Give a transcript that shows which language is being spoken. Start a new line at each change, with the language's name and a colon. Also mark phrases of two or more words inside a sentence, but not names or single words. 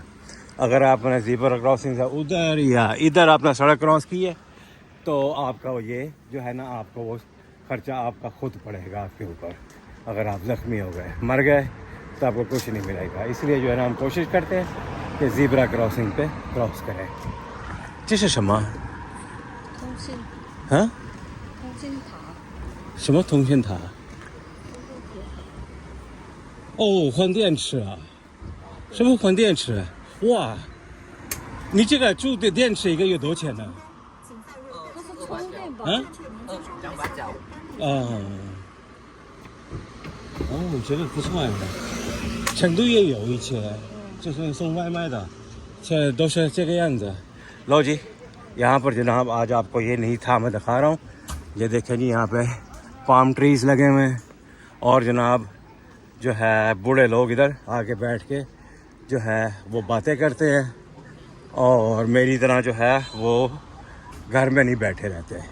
Hindi: अगर आपने
English: zebra crossing
Hindi: से उधर या इधर आपने सड़क क्रॉस की है तो आपका वो ये जो है ना, आपको वो खर्चा आपका खुद पड़ेगा आपके ऊपर। अगर आप ज़ख्मी हो गए, मर गए, तो आपको कुछ नहीं मिलेगा। इसलिए जो है ना हम कोशिश करते हैं कि
English: zebra crossing
Hindi: पे क्रॉस करें।
Chinese: 这是什么？通信
Hindi: हाँ?
Chinese: 通信塔，什么通信塔？哦，换电池啊？什么换电池？哇，你这个住的电池一个月多少钱呢？它是充电宝。啊？哦，哦，这个不错呀。成都也有一些，就是送外卖的，这都是这个样子。
Hindi: लो जी, यहाँ पर जनाब आज आपको ये नहीं था मैं दिखा रहा हूँ। ये देखें जी, यहाँ पे
English: palm trees
Hindi: लगे हुए हैं और जनाब जो है बूढ़े लोग इधर आके बैठ के जो है वो बातें करते हैं और मेरी तरह जो है वो घर में नहीं बैठे रहते हैं।